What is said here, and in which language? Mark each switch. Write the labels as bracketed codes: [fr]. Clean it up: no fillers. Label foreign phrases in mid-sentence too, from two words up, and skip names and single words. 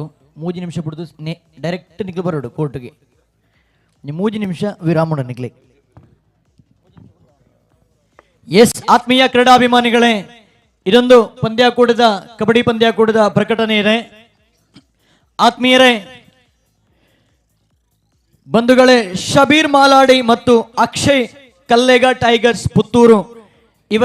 [tcy] 3 ನಿಮಿಷ ಬಿಡ್ದು ಡೈರೆಕ್ಟ್ ನಿಕ್ಲು ಬರೋಡು ಕೋರ್ಟ್ಗೆ. 3 ನಿಮಿಷ ವಿರಾಮ ಉಂಡು ನಿಕ್ಲಿ. [kn] ಎಸ್ ಆತ್ಮೀಯ ಕ್ರೀಡಾಭಿಮಾನಿಗಳೇ, ಇದೊಂದು ಪಂದ್ಯಾಕೂಟದ ಕಬಡ್ಡಿ ಪಂದ್ಯಾಕೂಟದ ಪ್ರಕಟಣೆ ಇದೆ. ಆತ್ಮೀಯರೇ, ಬಂಧುಗಳೇ, ಶಬೀರ್ ಮಾಲಾಡಿ ಮತ್ತು ಅಕ್ಷಯ್ ಕಲ್ಲೆಗ ಟೈಗರ್ಸ್ ಪುತ್ತೂರು ಇವರ